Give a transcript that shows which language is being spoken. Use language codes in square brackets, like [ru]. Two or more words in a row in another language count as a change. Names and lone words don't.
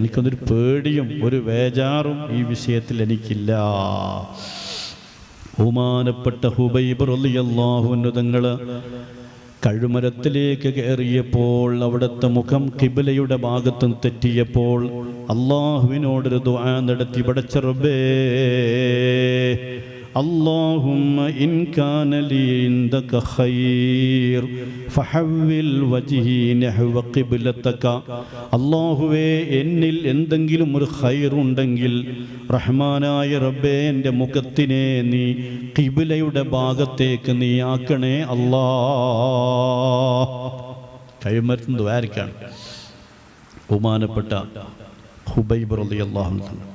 [ml] എനിക്കൊന്നൊരു പേടിയും ഒരു വേജാറും ഈ വിഷയത്തിൽ എനിക്കില്ല. ബഹുമാനപ്പെട്ട ഹുബൈബ് [ar] رضي الله عنه [ml] തങ്ങൾ കഴുമരത്തിലേക്ക് കയറിയപ്പോൾ അവിടുത്തെ മുഖം ഖിബ്ലയുടെ ഭാഗത്തും തെറ്റിയപ്പോൾ അള്ളാഹുവിനോടൊരു ദുആ നടത്തി. പടച്ച റബ്ബേ, [ar] اللهم إن كان لي عندك خير فحول وجهي نحو قبلتك. [ml] അല്ലാഹുവേ, എന്നിൽ എന്തെങ്കിലും ഒരു ഖൈർ ഉണ്ടെങ്കിൽ റഹ്മാനായ റബ്ബേ, എൻ്റെ മുഖത്തിനെ നീ ഖിബ്ലയുടെ ഭാഗത്തേക്ക് നീ ആക്കണേ അല്ലാഹ്. കഴിമരുന്ന് ദ്വാരിക്കാണ് ബഹുമാനപ്പെട്ട ഹുബൈബ് [ar] رضي الله عنه.